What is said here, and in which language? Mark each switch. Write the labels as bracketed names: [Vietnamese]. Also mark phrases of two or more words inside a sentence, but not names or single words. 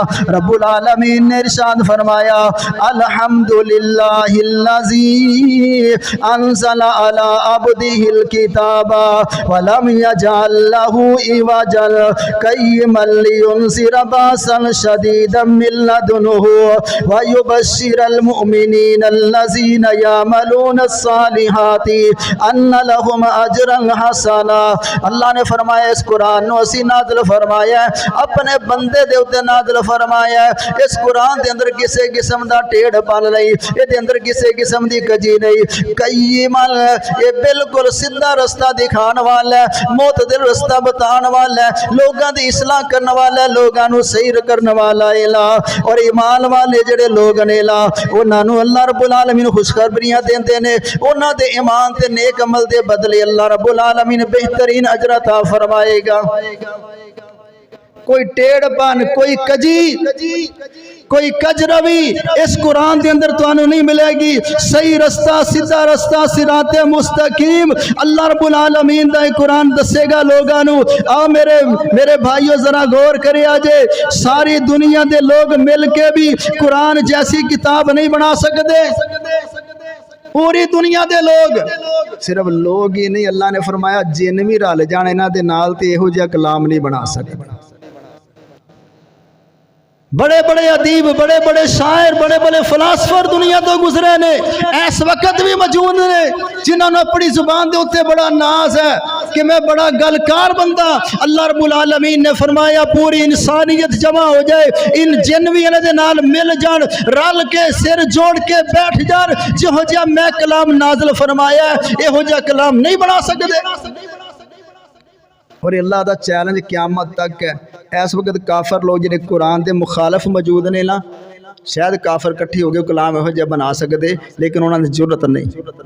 [Urdu] رب العالمین نے ارشاد فرمایا [Arabic] الحمدللہ الذی انزل علی عبدہ الکتاب ولم یجعل لہ عوجا قیما لینذر باسا شدیدا من لدنہ ویبشر المؤمنین الذین یعملون الصالحات ان لہم اجرا حسنا۔ [Punjabi] اللہ نے فرمایا اس قرآن نو اسی نازل فرمایا ہے، اپنے بندے دے اوتے نازل فرمایا ہے، اس قرآن دے اندر کسی قسم دا ٹیڑھ پن نہیں، یہ دے اندر کسی قسم دی کجی نہیں، قیما یہ بالکل سیدھا رستہ دکھان والا ہے، معتدل رستہ بتان والا ہے، لوگاں دی اصلاح کرنے والا ہے، لوگاں نو صحیح کرنے والا الہ۔ اور ایمان والے جڑے لوگ نے الہ انہاں نو اللہ رب العالمین خوشخبریاں دیندے نے، انہاں دے ایمان تے نیک عمل دے بدلے اللہ رب العالمین بہترین اجر عطا فرمائے گا۔ کوئی ٹیڑھ پن، کوئی کجی، کوئی کجروی اس قرآن دے اندر تو آنو نہیں ملے گی۔ صحیح رستہ، سیدھا رستہ، صراط مستقیم اللہ رب العالمین دا قرآن دسے گا لوگانو۔ آؤ میرے بھائیو ذرا غور کرے آجے، ساری دنیا دے لوگ مل کے بھی قرآن جیسی کتاب نہیں بنا سکتے، پوری دنیا دے لوگ، صرف لوگ ہی نہیں، اللہ نے فرمایا جن بھی رل جان انہاں دے نال تے یہو جہا کلام نہیں بنا سکتے۔ بڑے بڑے ادیب، بڑے بڑے شاعر، بڑے بڑے فلاسفر دنیا تو گزرے نے، اس وقت بھی موجود نے جنہوں نے اپنی زبان دے اوتے بڑا ناز ہے کہ میں بڑا گلکار بندہ۔ اللہ رب العالمین نے فرمایا پوری انسانیت جمع ہو جائے، ان جن بھی انہاں دے نال مل جان، رل کے سر جوڑ کے بیٹھ جان، جہو جہا میں کلام نازل فرمایا ہے یہو جہا کلام نہیں بنا سکتے۔ اور اللہ دا چیلنج قیامت تک ہے۔ اس وقت کافر لوگ جنہیں قرآن دے مخالف موجود نے نا، شاید کافر کٹھی ہو گئے کلام یہو جہا بنا سکتے، لیکن انہوں نے جرت نہیں۔